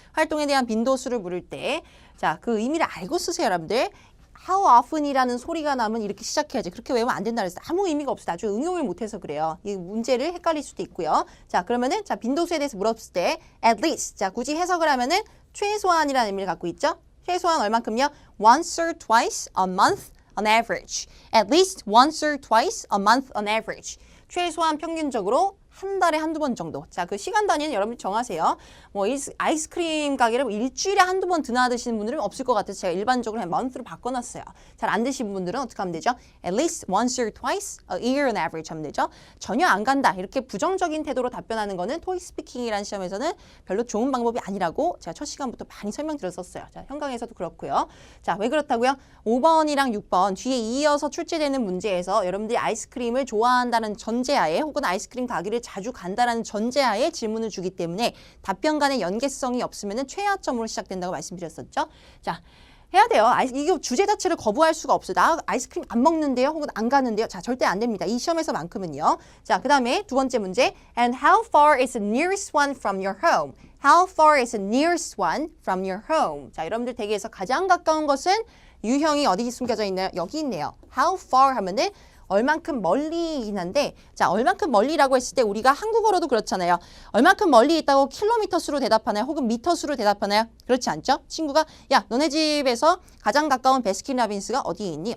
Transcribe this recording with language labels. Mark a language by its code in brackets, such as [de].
[ko] 활동에 대한 빈도수를 물을 때 자, 그 의미를 알고 쓰세요, 여러분들. How often이라는 소리가 나면 이렇게 시작해야지. 그렇게 외우면 안 된다 그랬어요. 아무 의미가 없어. 나중에 응용을 못해서 그래요. 이 문제를 헷갈릴 수도 있고요. 자, 그러면은 자, 빈도수에 대해서 물었을 때 at least. 자, 굳이 해석을 하면은 최소한이라는 의미를 갖고 있죠. 최소한 얼만큼요? [en] Once or twice a month on average. At least once or twice a month on average. [ko] 최소한 평균적으로 한 달에 한두 번 정도. 자, 그 시간 단위는 여러분이 정하세요. 뭐 아이스크림 가게를 뭐 일주일에 한두 번 드나 드시는 분들은 없을 것 같아서 제가 일반적으로 그냥 month로 바꿔놨어요. 잘 안 드시는 분들은 어떻게 하면 되죠? [en] At least once or twice a year on average [ko] 하면 되죠. 전혀 안 간다. 이렇게 부정적인 태도로 답변하는 거는 토익 스피킹이라는 시험에서는 별로 좋은 방법이 아니라고 제가 첫 시간부터 많이 설명드렸었어요. 자, 현강에서도 그렇고요. 자, 왜 그렇다고요? 5번이랑 6번 뒤에 이어서 출제되는 문제에서 여러분들이 아이스크림을 좋아한다는 전제하에 혹은 아이스크림 가게를 자주 간다라는 전제하에 질문을 주기 때문에 답변 간의 연계성이 없으면 최하점으로 시작된다고 말씀드렸었죠. 자, 해야 돼요. 이게 주제 자체를 거부할 수가 없어요. 나 아이스크림 안 먹는데요? 혹은 안 가는데요? 자, 절대 안 됩니다. 이 시험에서만큼은요. 자, 그 다음에 두 번째 문제. [en] And how far is the nearest one from your home? How far is the nearest one from your home? [ko] 자, 여러분들 댁에서 가장 가까운 것은 유형이 어디 숨겨져 있나요? 여기 있네요. How far 하면은 얼만큼 멀리이긴 한데, 자, 얼만큼 멀리라고 했을 때 우리가 한국어로도 그렇잖아요. 얼만큼 멀리 있다고 킬로미터 수로 대답하나요? 혹은 미터 수로 대답하나요? 그렇지 않죠? 친구가 야, 너네 집에서 가장 가까운 베스킨라빈스가 어디에 있니?